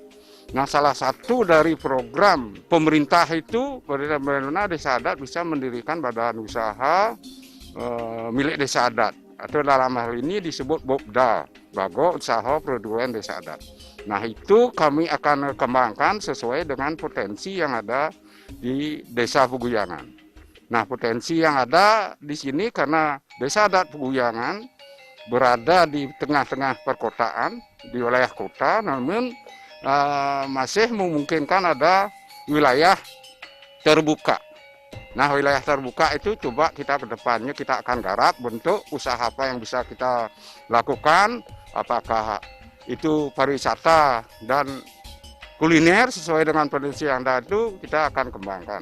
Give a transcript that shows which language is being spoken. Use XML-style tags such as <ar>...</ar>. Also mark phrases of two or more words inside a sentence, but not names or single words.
<id>Nah salah satu dari program pemerintah itu bagaimana Desa Adat bisa mendirikan badan usaha milik Desa Adat atau dalam hal ini disebut BUPDA, Baga Usaha Produen Desa Adat. Nah itu kami akan kembangkan sesuai dengan potensi yang ada di Desa Peguyangan. Nah, potensi yang ada di sini karena desa adat Peguyangan berada di tengah-tengah perkotaan, di wilayah kota, namun masih memungkinkan ada wilayah terbuka. Nah, wilayah terbuka itu coba kita ke depannya kita akan garap bentuk usaha apa yang bisa kita lakukan, apakah itu pariwisata dan kuliner sesuai dengan potensi yang ada itu kita akan kembangkan.</id>